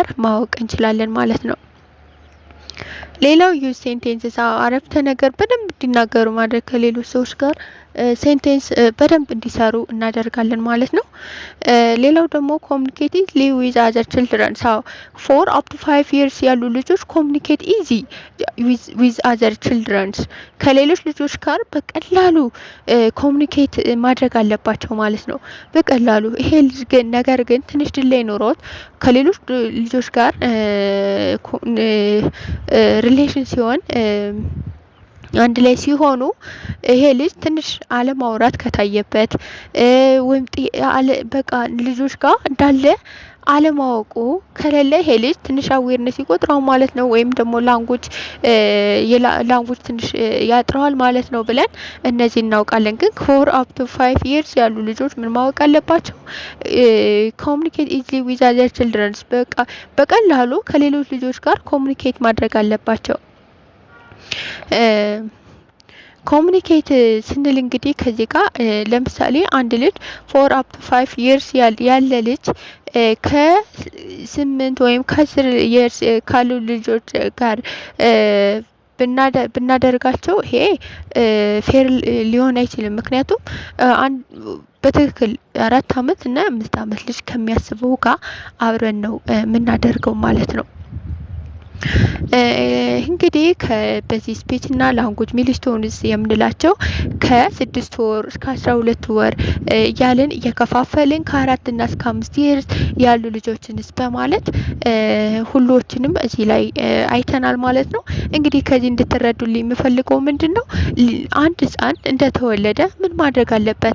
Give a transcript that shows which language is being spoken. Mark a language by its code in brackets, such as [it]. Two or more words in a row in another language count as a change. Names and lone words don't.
[am] ማወቅ እንችላለን ማለት ነው። ሌላው [en] use sentences [am] አረፍተ ነገር በደንብ እንዲናገሩ ማድረግ ከሌሎች ሰዎች ጋር ሴንቴንስ በደንብ እንዲሰሩ እናደርጋለን ማለት ነው። ሌላው ደግሞ [en] communicate with other children 4 up to 5 years [am] ያሉ ልጆች [en] communicate easy with other childrens [am] ከሌሎች ልጆች ጋር በቀላሉ ኮሙኒኬት ማድረግ አለባቸው ማለት ነው። በቀላሉ ይሄ ልጅ ግን ነገር ግን ትንሽ ዲሌይ ኖሮት ከሌሎች ልጆች ጋር ሪሌሽን ሲሆን አንድ ላይ ሲሆኑ ይሄ ልጅ ትንሽ አለማውራት ከታየበት ወይም በቃ ልጆች ጋር እንዳለ አለማወቁ ከሌለ ይሄ ልጅ ትንሽ አዌርነስ ይቆጥራው ማለት ነው። ወይም ደግሞ ላንጉጅ ትንሽ ያጥራዋል ማለት ነው ብለን እነዚህ እናውቃለን። ግን [en] 4 up to 5 years [am] ያሉ ልጆች ምን ማወቅ አለባቸው? [en] communicate easily with other childrens [am] በቃ በቀላሉ ከሌሎች ልጆች ጋር ኮሙኒኬት ማድረግ አለባቸው። ኮሙኒኬት ስንል እንግዲህ ከዚህ ጋር ለምሳሌ አንድ ልጅ [en] 4 up to 5 years [am] ያለ ልጅ ከ8 ወይም ከ10 years ካሉ ልጆች ጋር ብናደርጋቸው ይሄ ፌር ሊሆን አይችልም። ምክንያቱም በትክክል 4 አመት እና 5 አመት ልጅ ከሚያስበው ጋር አብረን ነው የምናደርገው ማለት ነው። እንግዲህ በዚህ ስፒች እና [en] language milestones [am] የምንላቸው ከ6 ወር እስከ 12 ወር እያልን እየከፋፈልን ከ4 እና እስከ 5 ይርስ ያሉ ልጆችንስ በማለት ሁሎችንም እዚህ ላይ አይተናል ማለት ነው። እንግዲህ ከዚህ እንድትረዱልኝ የምፈልገው ምንድነው አንድ ህፃን እንደተወለደ ምን ማድረግ አለበት?